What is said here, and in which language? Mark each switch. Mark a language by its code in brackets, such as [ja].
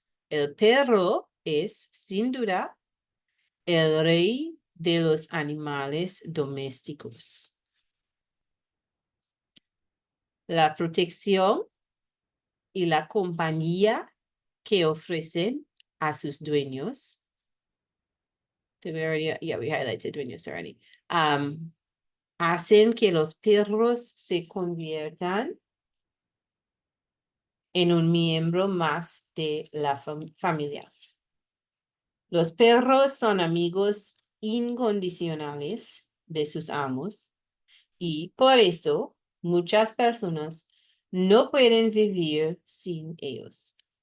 [es] El perro es, sin duda, el rey de los animales domésticos. La protección y la compañía que ofrecen a sus dueños. [en] Did we already, yeah, we highlighted dueños already. [es] Hacen que los perros se conviertan en un miembro más de la familia. Los perros son amigos incondicionales de sus amos y por eso muchas personas no pueden vivir sin ellos.